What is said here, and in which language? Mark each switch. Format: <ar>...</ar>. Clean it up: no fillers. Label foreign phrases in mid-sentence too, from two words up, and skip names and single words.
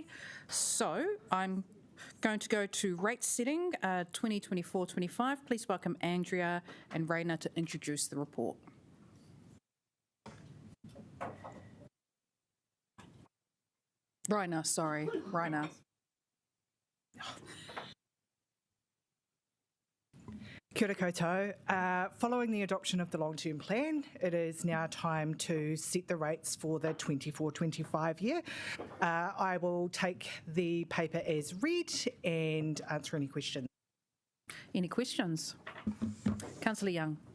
<en>So I'm going to go to rate setting 2024-25. Please welcome Andrea and Raina to introduce the report. Raina, sorry, Raina.</en> <mi>Kia ora koutou.</mi> <en>Following the adoption of the long-term plan, it is now time to set the rates for the 24-25 year. I will take the paper as read and answer any questions. Any questions? Councillor Young.</en>